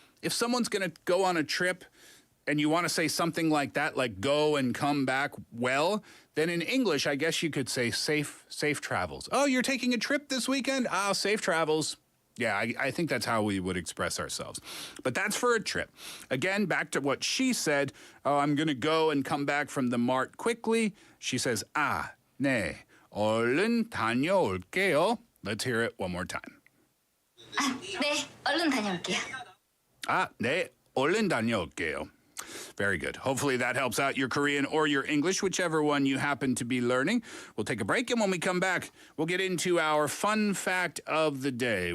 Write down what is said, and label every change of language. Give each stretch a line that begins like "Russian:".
English: If someone's going to go on a trip and you want to say something like that, like go and come back well, then in English, I guess you could say safe travels. Oh, you're taking a trip this weekend? Safe travels. Yeah, I think that's how we would express ourselves. But that's for a trip. Again, back to what she said. Oh, I'm going to go and come back from the mart quickly. She says,
Korean: 네, 얼른 다녀올게요.
English: Let's hear it one more time.
Korean: 네, 얼른 다녀올게요. 네, 얼른 다녀올게요.
English: Very good. Hopefully that helps out your Korean or your English, whichever one you happen to be learning. We'll take a break, and when we come back, we'll get into our fun fact of the day.